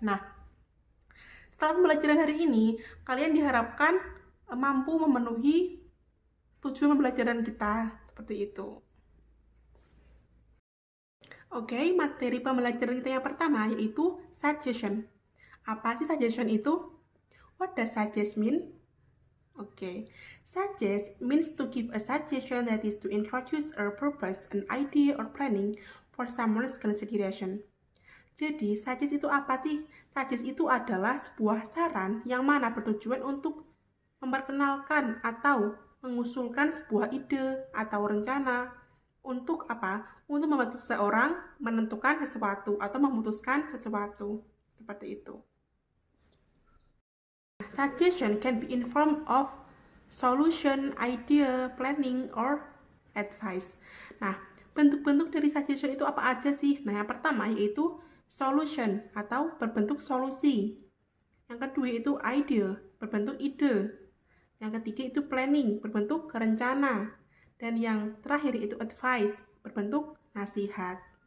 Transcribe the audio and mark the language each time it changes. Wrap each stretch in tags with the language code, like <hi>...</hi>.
<id>Nah, setelah pembelajaran hari ini, kalian diharapkan mampu memenuhi tujuan pembelajaran kita seperti itu. Oke, materi pembelajaran kita yang pertama yaitu suggestion. Apa sih suggestion itu?</id> <en>What does suggest mean? Okay, suggest means to give a suggestion, that is to introduce a purpose, an idea or planning for someone's consideration.</en> <id>Jadi, suggest itu apa sih? Suggest itu adalah sebuah saran yang mana bertujuan untuk memperkenalkan atau mengusulkan sebuah ide atau rencana untuk apa? Untuk membantu seseorang menentukan sesuatu atau memutuskan sesuatu. Seperti itu.</id> <en>Suggestion can be in form of solution, idea, planning, or advice.</en> <id>Nah, bentuk-bentuk dari suggestion itu apa aja sih? Nah, yang pertama yaitu solution atau berbentuk solusi. Yang kedua itu idea, berbentuk ide. Yang ketiga itu planning, berbentuk rencana. Dan yang terakhir itu advice, berbentuk nasihat.</id>